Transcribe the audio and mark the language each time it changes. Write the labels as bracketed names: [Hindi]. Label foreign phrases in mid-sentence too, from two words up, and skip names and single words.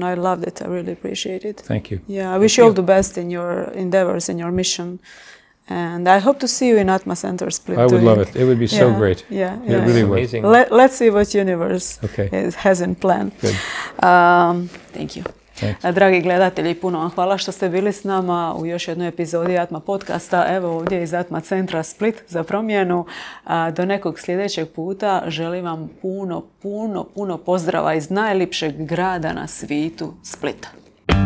[English] I loved it. I really appreciate it. Thank you. Yeah, I wish you all the best in your endeavors, in your mission. And I hope to see you in Atma Center Split. I would love it. It would be so great. Yeah, It really would. Amazing. Let's see what universe has in plan. Good. Thank you. Thanks. [Croatian] Dragi gledatelji, puno vam hvala što ste bili s nama u još jednoj epizodi Atma podcasta. Evo ovdje iz Atma Centra Split za promjenu. Do nekog sljedećeg puta želim vam puno pozdrava iz najljepšeg grada na svijetu, Splita.